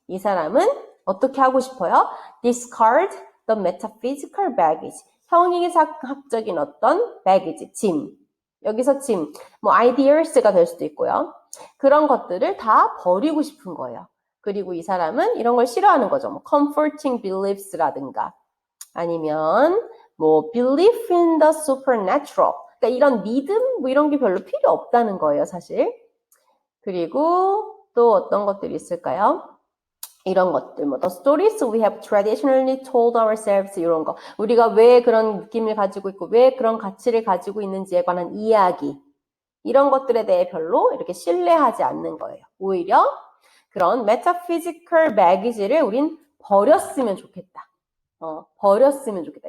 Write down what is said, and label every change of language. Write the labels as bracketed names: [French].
[Korean] 이 사람은 어떻게 하고 싶어요? [English] discard the metaphysical baggage. [Korean] 형이상학적인 어떤 baggage, 짐. 여기서 짐, 뭐 ideas가 될 수도 있고요. 그런 것들을 다 버리고 싶은 거예요. 그리고 이 사람은 이런 걸 싫어하는 거죠. [English] 뭐 comforting beliefs라든가 아니면 뭐 belief in the supernatural. [Korean] 그러니까 이런 믿음 뭐 이런 게 별로 필요 없다는 거예요, 사실. 그리고 또 어떤 것들이 있을까요? 이런 것들, 뭐, [English] the stories we have traditionally told ourselves, [Korean] 이런 거. 우리가 왜 그런 느낌을 가지고 있고, 왜 그런 가치를 가지고 있는지에 관한 이야기. 이런 것들에 대해 별로 이렇게 신뢰하지 않는 거예요. 오히려 그런 metaphysical baggage를 우린 버렸으면 좋겠다. 버렸으면 좋겠다.